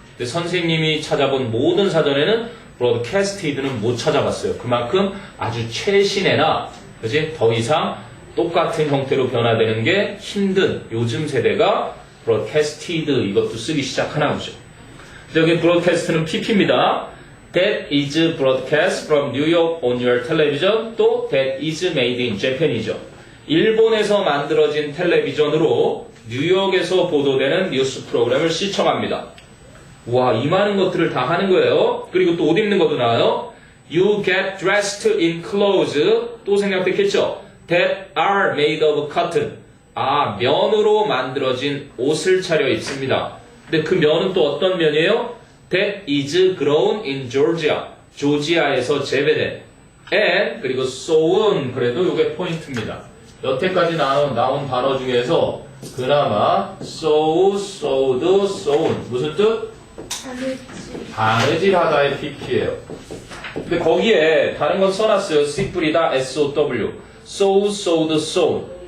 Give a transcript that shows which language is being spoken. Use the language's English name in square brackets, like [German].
[Korean] 근데 선생님이 찾아본 모든 사전에는 broadcasted는 못 찾아봤어요. 그만큼 아주 최신애나 그지? 더 이상 똑같은 형태로 변화되는 게 힘든 요즘 세대가 broadcasted 이것도 쓰기 시작하나 보죠. 여기 broadcast는 PP입니다. [English] That is broadcast from New York on your television. [Korean] 또 [English] that is made in Japan이죠. [Korean] 일본에서 만들어진 텔레비전으로 뉴욕에서 보도되는 뉴스 프로그램을 시청합니다. 와, 이 많은 것들을 다 하는 거예요. 그리고 또 옷 입는 것도 나와요. [English] You get dressed in clothes. [Korean] 또 생각됐겠죠? [English] That are made of cotton. [Korean] 면으로 만들어진 옷을 차려 입습니다. 근데 그 면은 또 어떤 면이에요? [English] That is grown in Georgia. [Korean] 조지아에서 재배된. [English] And [Korean] 그리고 [English] sown. [Korean] 그래도 이게 포인트입니다. 여태까지 나온 단어 중에서 그나마 [English] sow, sowed, sown. [Korean] 무슨 뜻? 바느질하다의 PP예요. 근데 거기에 다른 건 써놨어요. 씨 뿌리다 SOW. sow, sowed, sown.